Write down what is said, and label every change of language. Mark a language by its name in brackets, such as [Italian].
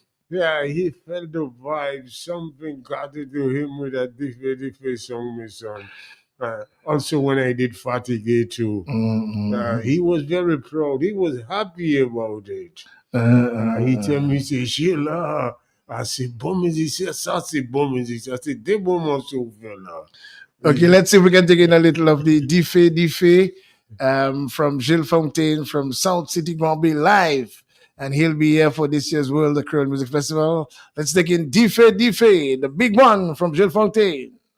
[English] Yeah, he felt the vibe. Something got into him with that different song, my son. Also, when I did Fatigue too, he was very proud. He was happy about it. He told me, say, Sheila, [French] Ah, c'est bon musicien, ça c'est bon musicien, c'est des bons morceaux là. [English] Okay, let's see if we can take in a little of the Diffé from Gilles Fontaine from South City Grand Bay live. And he'll be here for this year's World Creole Music Festival. Let's take in Diffé, the big one from Gilles Fontaine.